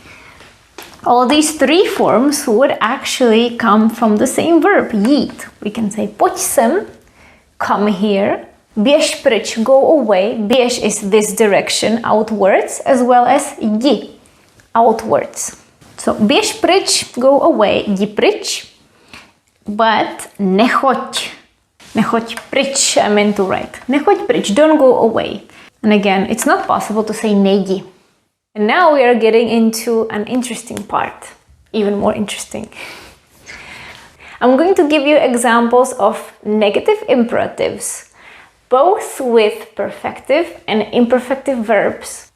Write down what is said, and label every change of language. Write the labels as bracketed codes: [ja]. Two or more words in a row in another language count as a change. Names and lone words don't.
[en] All these 3 forms would actually come from the same verb, jít. We can say [cs] pojď sem, [en] come here. [cs] Běž pryč, [en] go away. Běž is this direction, outwards, as well as jdi, outwards. [cs] So běž pryč, [en] go away, [cs] jdi pryč. But nechoď. Nechoď pryč, [en] I meant to write. [cs] Nechoď pryč, [en] don't go away. And again, it's not possible to say nejdi. And now we are getting into an interesting part. Even more interesting. I'm going to give you examples of negative imperatives, both with perfective and imperfective verbs.